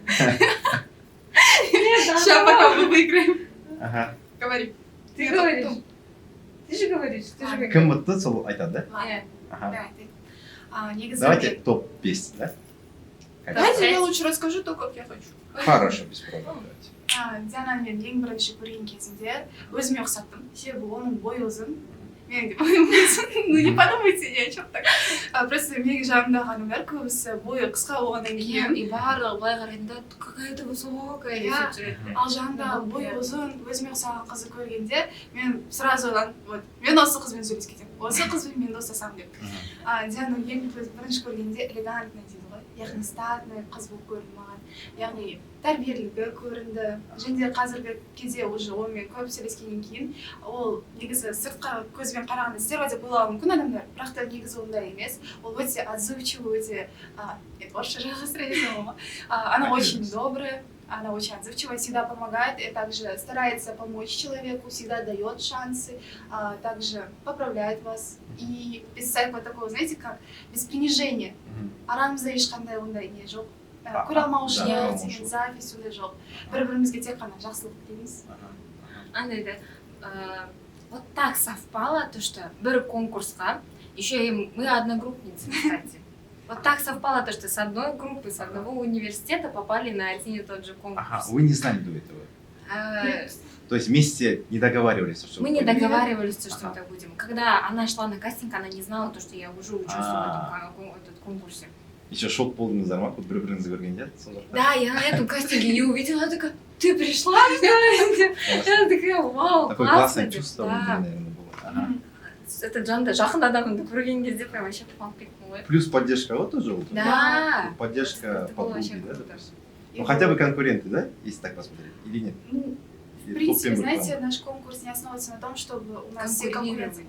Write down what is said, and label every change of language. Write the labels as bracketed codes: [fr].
[ru] Сейчас пока мы выиграем. Ага. Говори. Ты говоришь. Ты же говоришь. [kk] Кім ұтты, сол айтады, да? Иә. Ага. Негізі [ru] Давайте топ-5, да? Давайте я лучше расскажу то, как я хочу. Хорошо, без проблем. [kk] Диананы мен ең бірінші көрген кезімде өзіме ұқсаттым. Себебі оның бойы ұзын. Менің де бойым ұзын. [ru] Ну не подумайте, я что-то так. Просто [kk] менің жанымдағы адамдар көбісі бойы қысқа болғаннан кейін. И барлығы былай қарайтында [ru] какая-то высокая [kk] деп жүреді. Ал жанымдағы бойы ұзын, өзіме ұқсаған қызды көргенде мен [ru] сразу вот [kk] мен осы қызбен сөйлесіп кетемін. Осы қызбен мен достасам деп. Диананы ең бірінші көргенде элегантный дейді ғой. Яғни статный қыз болып көрінді маған. Яғни тәрбиелілігі көрінді. Және де қазіргі кезде [ru] уже [kk] онымен көп сөйлескеннен кейін ол негізі сыртқа көзбен қарағанда стереотип ойлауы мүмкін адамдар, бірақ та негізі ондай емес. Ол өте [ru] отзывчивый, [kk] өте орысша жалғастырайын. [ru] Она очень добрая, она очень отзывчивая, всегда помогает и также старается помочь человеку, всегда дает шансы, также поправляет вас. И без всякого такого, знаете, как без принижения. [kk] Арамызда ешқандай ондай не жоқ. Көре алмаушылық деген запись ондай жоқ. Бір-бірімізге тек қана жақсылық тілейміз. [ru] Андайда вот так совпало, то что [kk] бір конкурсқа, [ru] еще и мы одногруппницы, кстати. Вот так совпало, то что с одной группы, с одного университета попали на один и тот же конкурс. Ага, вы не знали до этого? То есть вместе не договаривались, что мы не договаривались, что мы так будем. Когда она шла на кастинг, она не знала, то, что я уже участвую в этом конкурсе. Еще шок [kk] болдыңыздар ма? Вот бір-біріңізді көргенде? [ru] Да, я на этом кастинге ее увидела, она такая, ты пришла? Я такая, вау, такое классно. классное чувство, наверное, было. Это [kk] жанды жақын адамды көрген кезде [ru] прям вообще [kk] қуанып кеттім ғой. [ru] Плюс поддержка вот тоже вот. Да. Поддержка подруги, да, круто. допустим. Ну хотя бы конкуренты, да, если так посмотреть, или нет? В принципе, знаете, наш конкурс не основывается на том, чтобы у нас все конкуренты.